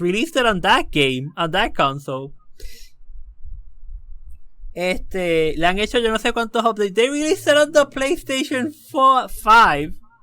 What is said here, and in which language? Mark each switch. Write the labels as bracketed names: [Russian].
[English] Released it on that game, on that console. [Spanish] Le han hecho yo no sé cuántos updates. [English] They released it on the PlayStation 5.